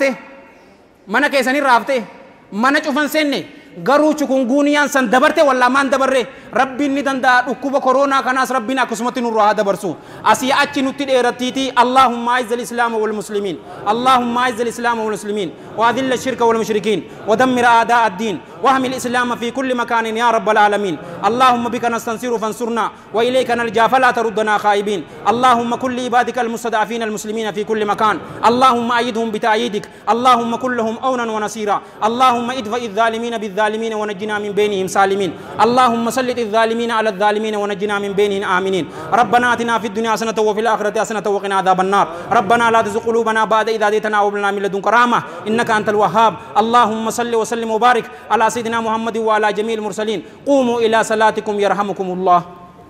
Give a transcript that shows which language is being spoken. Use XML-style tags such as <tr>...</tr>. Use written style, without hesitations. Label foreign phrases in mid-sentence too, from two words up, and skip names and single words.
<om>hafte mana cufan seenne garuu chikunguuniyaan san dabarte walla maan dabarre rabbiin ni danda'a dhukkuba koronaa kanaas rabbiin akkasumatti nurraa haa dabarsu asii achi nutti dheerattiiti</om> <ar>اللهم أعز الإسلام والمسلمين اللهم أعز الإسلام والمسلمين وأذل الشرك والمشركين ودمر أعداء الدين واحمي الإسلام في كل مكان يا رب العالمين اللهم بك نستنصر فانصرنا وإليك نلجأ فلا تردنا خائبين اللهم كل عبادك المستضعفين المسلمين في كل مكان اللهم أيدهم بتأييدك اللهم كن لهم أونا ونصيرا اللهم ادفع الظالمين بالظالمين ونجنا من بينهم سالمين اللهم سلط الظالمين على الظالمين ونجنا من بينهم آمنين ربنا آتنا في الدنيا حسنة وفي الآخرة حسنة وقنا عذاب النار ربنا لا تزغ قلوبنا بعد إذ هديتنا وهب لنا من لدنك رحمة إنك أنت الوهاب اللهم صل وسلم وبارك على سيدنا محمد وعلى جميع المرسلين قوموا إلى صلاتكم يرحمكم الله</ar>